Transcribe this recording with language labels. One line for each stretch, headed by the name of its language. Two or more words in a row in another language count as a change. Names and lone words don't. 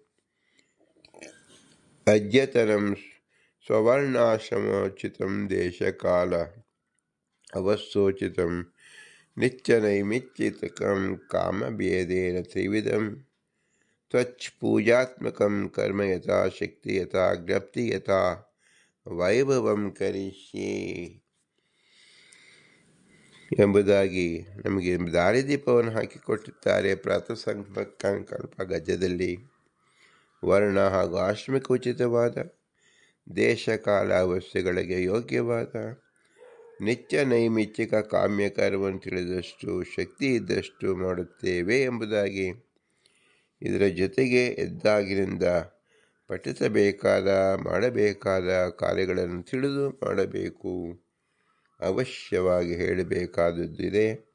Sanskrit: ಅದ್ಯತನಂ ಸ್ವರ್ಣಾಶ್ರಮೋಚಿತಂ ದೇಶಕಾಲ ಅವಸ್ಥೋಚಿತಂ ನಿತ್ಯ ನೈಮಿತ್ತಿಕಂ ಕಾಮಭೇದೇನ ತ್ರಿವಿಧಂ ತ್ವಚ್ ಪೂಜಾತ್ಮಕಂ ಕರ್ಮ ಯಥಾ ಶಕ್ತಿ ಯಥಾ ಜ್ಞಪ್ತಿ ಯಥಾ ವೈಭವಂ ಕರಿಷ್ಯೆ
Kannada: ಎಂಬುದಾಗಿ ನಮಗೆ ದಾರಿದೀಪವನ್ನು ಹಾಕಿಕೊಟ್ಟಿದ್ದಾರೆ. ಪ್ರಾತಃ ಸಂಕಲ್ಪ ಗದ್ಯದಲ್ಲಿ ವರ್ಣ ಹಾಗೂ ಆಶ್ರಮಕ್ಕೆ ಉಚಿತವಾದ ದೇಶ ಕಾಲ ಅವಸ್ಥೆಗಳಿಗೆ ಯೋಗ್ಯವಾದ ನಿತ್ಯ ನೈಮಿತ್ತಿಕ ಕಾಮ್ಯಕರವನ್ನು ತಿಳಿದಷ್ಟು ಶಕ್ತಿ ಇದ್ದಷ್ಟು ಮಾಡುತ್ತೇವೆ ಎಂಬುದಾಗಿ, ಇದರ ಜೊತೆಗೆ ಎದ್ದಾಗಿನಿಂದ ಪಠಿಸಬೇಕಾದ ಮಾಡಬೇಕಾದ ಕಾರ್ಯಗಳನ್ನು ತಿಳಿದು ಮಾಡಬೇಕು, ಅವಶ್ಯವಾಗಿ ಹೇಳಬೇಕಾದದ್ದಿದೆ.